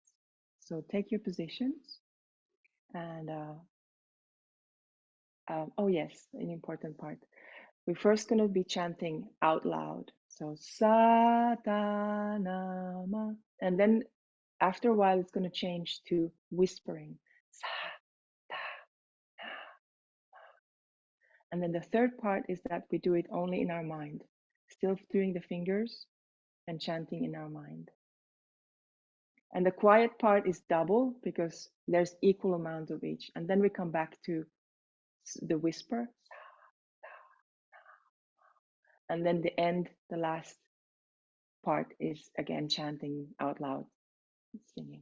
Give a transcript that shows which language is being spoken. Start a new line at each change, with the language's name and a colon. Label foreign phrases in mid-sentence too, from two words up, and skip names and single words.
English: So take your positions, and oh yes, an important part. We're first going to be chanting out loud. So Satanama. And then after a while, it's going to change to whispering. Sa-ta-na. And then the third part is that we do it only in our mind, still doing the fingers and chanting in our mind. And the quiet part is double because there's equal amount of each. And then we come back to the whisper. And then the end, the last part is again chanting out loud, singing.